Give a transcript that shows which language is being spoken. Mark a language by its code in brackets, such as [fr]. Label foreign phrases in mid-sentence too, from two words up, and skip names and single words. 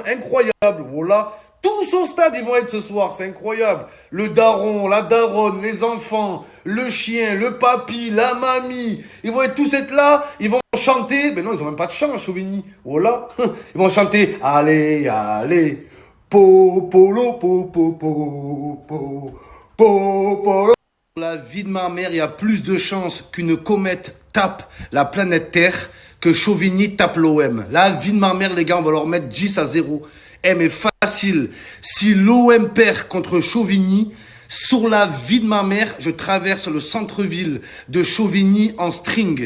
[fr] Incroyable. Voilà. Tous au stade, ils vont être ce soir. C'est incroyable. Le daron, la daronne, les enfants, le chien, le papy, la mamie. Ils vont être tous être là. Ils vont chanter. Mais non, ils ont même pas de chant à Chauvigny. Voilà. Ils vont chanter. Allez, allez. Po, polo, po, po, po, po, po, polo. La vie de ma mère, il y a plus de chances qu'une comète tape la planète Terre que Chauvigny tape l'OM. La vie de ma mère, les gars, on va leur mettre 10-0. Eh, mais facile. Si l'OM perd contre Chauvigny, sur la vie de ma mère, je traverse le centre-ville de Chauvigny en string.